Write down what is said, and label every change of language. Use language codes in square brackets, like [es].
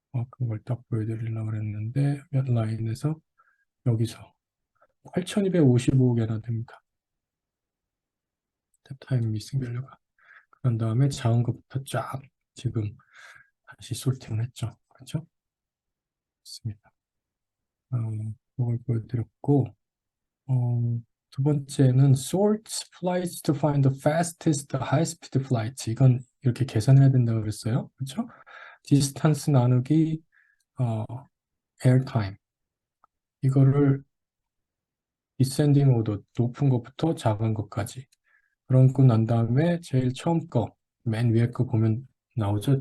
[ko] 그걸 딱 보여드리려고 그랬는데 몇 라인에서 여기서 8,255개나 됩니다. 타임 미싱 밸류가. 그런 다음에 작은 것부터 쫙 지금 다시 솔팅을 했죠. 그렇죠? 맞습니다. 이걸 보여드렸고 두 번째는 [en] sort flights to find the fastest high speed flights. [ko] 이건 이렇게 계산해야 된다고 그랬어요. 그렇죠? 디스턴스 나누기 어, air time. 이거를 디센딩 오더 높은 것부터 작은 것까지 그러고 난 다음에 제일 처음 거, 맨 위에 거 보면 나오죠.